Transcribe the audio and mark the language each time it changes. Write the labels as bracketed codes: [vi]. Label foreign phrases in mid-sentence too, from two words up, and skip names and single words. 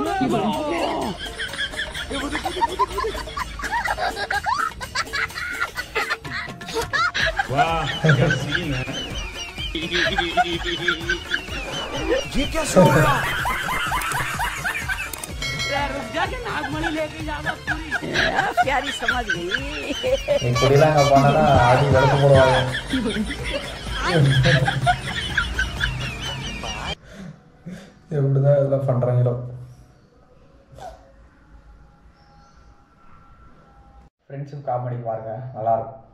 [hi] वाह क्या सीन है। ये क्या शो है रुक जा के नागमणि लेके जाना पूरी प्यारी समझ गई [ta] இப்படிலாம் பண்ணனா ஆடி வளர்த்து போடுவாங்க எப்படிதான் இதெல்லாம் பண்றாங்களோ [en] friendship comedy [ta] பாருங்க நல்லா இருக்கும்